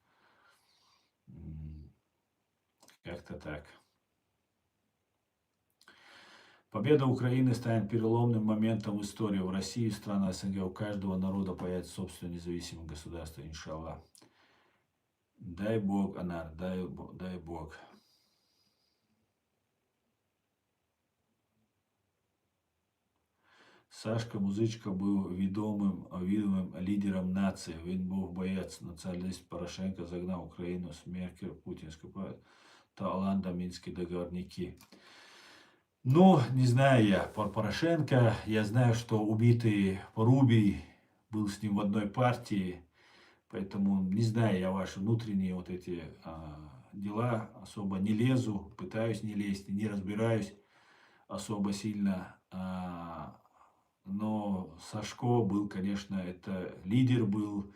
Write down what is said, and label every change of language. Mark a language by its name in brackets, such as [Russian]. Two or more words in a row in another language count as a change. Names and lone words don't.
[Russian] Как-то так. Победа Украины станет переломным моментом в истории. В России, в странах СНГ, у каждого народа появится собственное независимое государство, иншаллах. Дай Бог, Анар, дай Бог. [Ukrainian] Сашка Музичка був відомим лідером нації. Він був боєць, націоналіст Порошенко загнав Україну з Меркель, Путінську та Оланда, [Russian] Минские договорники. Ну, не знаю я про Порошенко. Я знаю, что убитый Порубий был с ним в одной партии. Поэтому не знаю я ваши внутренние вот эти дела. Особо не лезу, пытаюсь не лезть, не разбираюсь особо сильно. Но Сашко был, конечно, это лидер был.